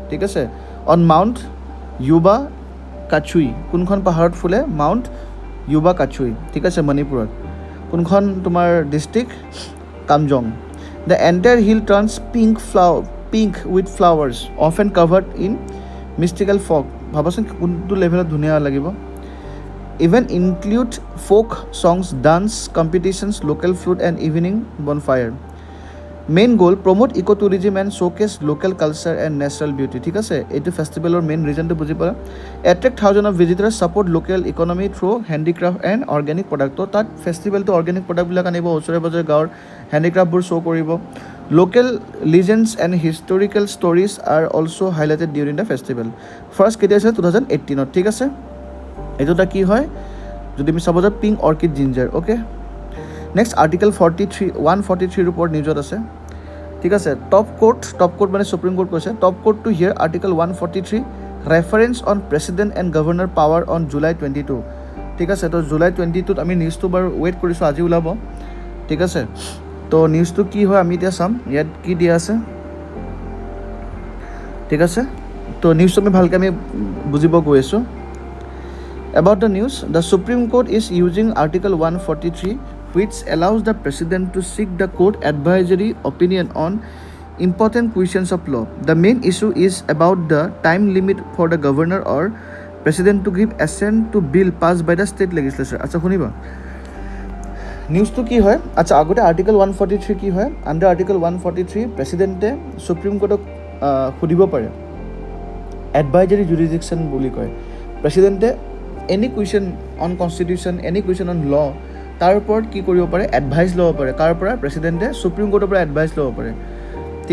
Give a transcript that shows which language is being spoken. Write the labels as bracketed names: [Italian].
[Assamese] ঠিক আছে, on mount যুৱা কাছুই। কোনখন পাহাৰত ফুলে, মাউণ্ট যুৱা কাছুই। ঠিক আছে, মণিপুৰত। কোনখন তোমাৰ district, Kamjong. [English] The entire hill turns pink with flowers often covered in mystical fog. [Assamese] ভাবাচোন কোনটো লেভেলত ধুনীয়া লাগিব। [English] Event include folk songs, dance competitions, local food and evening bonfire. Main goal promote eco' tourism and showcase local culture and natural beauty. [Assamese] ঠিক আছে, এইটো ফেষ্টিভেলৰ main ৰিজনটো বুজি পালা। [English] Attract thousand of visitors, support local economy through handicraft and organic product. [Assamese] তো তাত ফেষ্টিভেলটো organic প্ৰডাক্টবিলাক আনিব, ওচৰে পাজৰে গাঁৱৰ হেণ্ডিক্ৰাফ্টবোৰ শ্ব' কৰিব। [English] Local legends and historical stories are also' highlighted during the festival. [Assamese] First কেতিয়া আছিলে, 2018। ঠিক আছে, এইটো এটা কি হয় যদি আমি চাব যাওঁ, pink orchid ginger. Okay, next article 143 ওপৰত নিউজত আছে। ঠিক আছে, টপ কোৰ্ট মানে সুপ্ৰিম কোৰ্ট কৈছে, [English] Top court to hear article 143 reference on president and governor power on July 22। [Assamese] ঠিক আছে, তো জুলাই 22ত আমি নিউজটো বাৰু ৱেইট কৰিছোঁ, আজি ওলাব। ঠিক আছে, তো নিউজটো কি হয় আমি এতিয়া চাম, ইয়াত কি দিয়া আছে। ঠিক আছে, তো নিউজটো আমি ভালকৈ আমি বুজিব গৈ আছোঁ। [English] About the news, the Supreme Court is using Article 143, which allows the President to seek the court advisory opinion on important questions of law. The main issue is about the time limit for the Governor or President to give assent to bill passed by the state legislature. [Assamese] আচ্ছা শুনিবা নিউজটো কি হয়। আচ্ছা, আগতে article 143 কি হয়, under article 143 প্ৰেচিডেণ্টে supreme কোৰ্টক সুধিব পাৰে, এডভাইজাৰী জুৰিডিকশ্যন বুলি কয়। প্ৰেচিডেণ্টে any question on constitution, any question on ল, তাৰ ওপৰত কি কৰিব পাৰে, এডভাইচ ল'ব পাৰে। কাৰ পৰা, প্ৰেচিডেণ্টে সুপ্ৰিম কোৰ্টৰ পৰা এডভাইচ ল'ব পাৰে। ঠিক